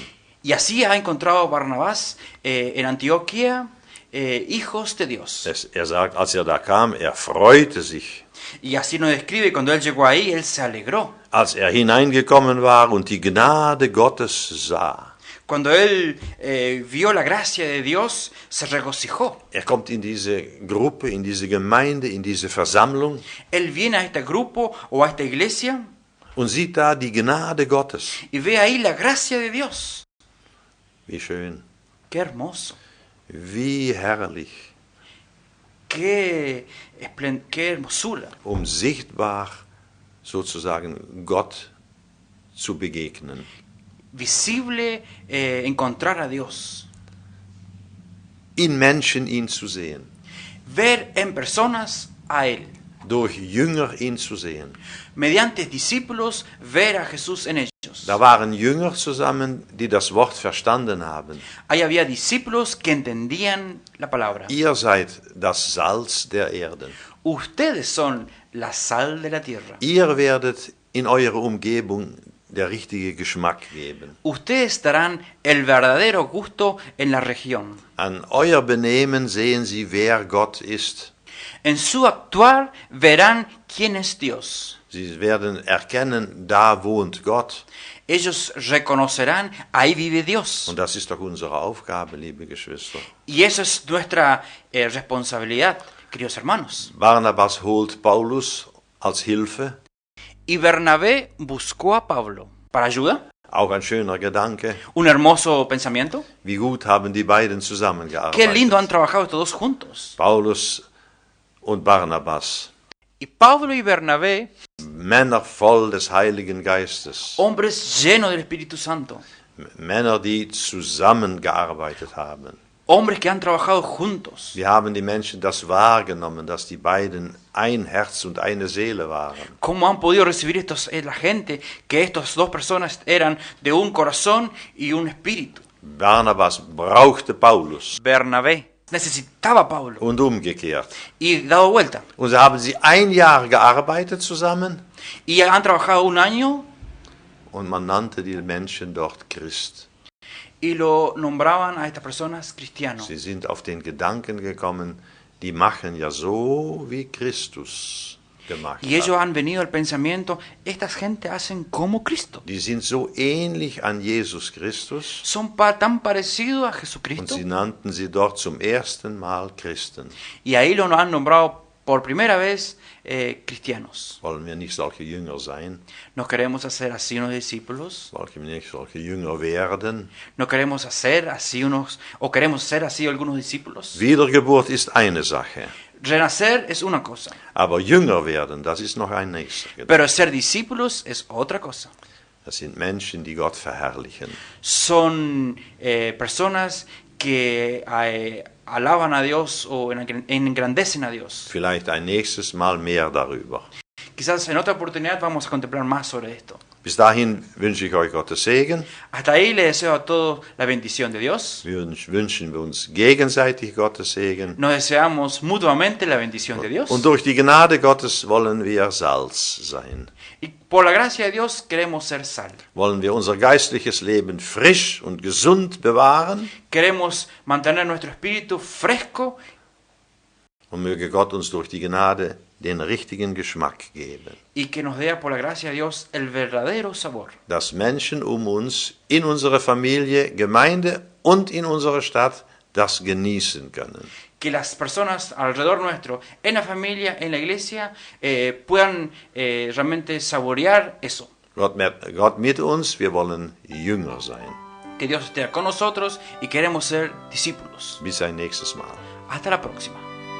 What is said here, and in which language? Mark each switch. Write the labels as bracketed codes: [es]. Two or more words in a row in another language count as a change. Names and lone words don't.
[es] Y así ha encontrado Barnabás en Antioquía hijos de Dios. [de] Sagt, als da kam, freute sich. [es] Y así nos describe, cuando él llegó ahí, él se alegró. [de] Als hineingekommen war und die Gnade Gottes sah. [es] Cuando él vio la gracia de Dios, se regocijó. [de] Kommt in diese Gruppe, in diese Gemeinde, in diese Versammlung. [es] Él viene a este grupo o a esta iglesia [de] und sieht da die Gnade Gottes. [es] y ve ahí la gracia de Dios. [de] Wie schön. [es] Qué hermoso. [de] Wie herrlich. [es] Qué hermosura. [de] Sichtbar sozusagen Gott zu begegnen. [es] Visible encontrar a Dios. [de] In Menschen ihn zu sehen. [es] Ver en personas a Él. [de] Durch Jünger ihn zu sehen. [es] Mediante discípulos ver a Jesús en ellos. [de] Da waren Jünger zusammen, die das Wort verstanden haben. [es] Ahí había discípulos que entendían la palabra. [de] Ihr seid das Salz der Erde. [es] Ustedes son la sal de la tierra. [de] Ihr werdet in eure Umgebung der richtige Geschmack geben. [es] Ustedes darán el verdadero gusto en la región. [de] An euer Benehmen sehen sie, wer Gott ist. [es] En su actuar verán quién es Dios. [de] Sie werden erkennen, da wohnt Gott. [es] Ellos reconocerán, ahí vive Dios. [de] Und das ist doch unsere Aufgabe, liebe Geschwister. [es] Y eso es nuestra responsabilidad, queridos hermanos. [de] Barnabas holt Paulus als Hilfe. [es] Y Bernabé buscó a Pablo para ayuda. [de] Auch ein schöner Gedanke. [es] Un hermoso pensamiento. [de] Wie gut haben die beiden zusammengearbeitet. [es] Qué lindo han trabajado todos juntos. [de] Paulus und Barnabas. [es] Y Pablo y Bernabé, [de] Männer voll des Heiligen Geistes. [es] hombres llenos del Espíritu Santo. [de] Männer, die zusammengearbeitet haben. [es] Hombres que han trabajado juntos. [de] Wir haben die Menschen das wahrgenommen, dass die beiden ein Herz und eine Seele waren. [es] ¿Cómo han podido recibir la gente que estas dos personas eran de un corazón y un espíritu? [de] Barnabas brauchte Paulus. [es] Bernabé necesitaba a Pablo. [de] Und umgekehrt. [es] Y dado vuelta. [de] Und so haben sie ein Jahr gearbeitet zusammen. [es] Y han trabajado un año. [de] Und man nannte die Menschen dort Christ. [es] Y lo nombraban a estas personas cristianos. [de] Sie sind auf den Gedanken gekommen, die machen ja so wie Christus gemacht [es] Y ellos [de] hat. [es] han venido al pensamiento, estas gente hacen como Cristo. [de] Die sind so ähnlich an Jesus Christus. [es] Son tan parecidos a [de] Und [es] Jesucristo. [de] sie nannten sie dort zum ersten Mal Christen. [es] Y ahí lo han nombrado por primera vez cristianos. [de] Wollen wir nicht solche Jünger sein? [es] ¿No queremos hacer así unos discípulos? [de] Wollen wir nicht solche Jünger werden? [es] ¿No queremos hacer así o queremos ser así algunos discípulos? [de] Wiedergeburt ist eine Sache. [es] Renacer es una cosa, [de] Aber Jünger werden, das ist noch ein nächster Gedanke. [es] pero ser discípulos es otra cosa. [de] Das sind Menschen, die Gott verherrlichen. [es] Son personas que alaban a Dios o engrandecen a Dios. [de] Vielleicht ein nächstes Mal mehr darüber. [es] Quizás en otra oportunidad vamos a contemplar más sobre esto. [de] Bis dahin wünsche ich euch Gottes Segen. [es] Hasta ahí le deseo a todos la bendición de Dios. [de] Wünschen wir uns gegenseitig Gottes Segen. [es] Nos deseamos mutuamente la bendición de Dios. [de] Und durch die Gnade Gottes wollen wir Salz sein. [es] Y por la gracia de Dios queremos ser sal. [de] Wollen wir unser geistliches Leben frisch und gesund bewahren. [es] Queremos mantener nuestro espíritu fresco. [de] Und möge Gott uns durch die Gnade den richtigen Geschmack geben. [es] Y que nos dé por la gracia de Dios el verdadero sabor. [de] Dass Menschen uns, in unserer Familie, Gemeinde und in unserer Stadt das genießen können. [es] Que las personas alrededor nuestro, en la familia, en la iglesia, puedan realmente saborear eso. [de] Gott mit uns, wir wollen Jünger sein. [es] Que Dios esté con nosotros y queremos ser discípulos. [de] Bis ein nächstes Mal. [es] Hasta la próxima.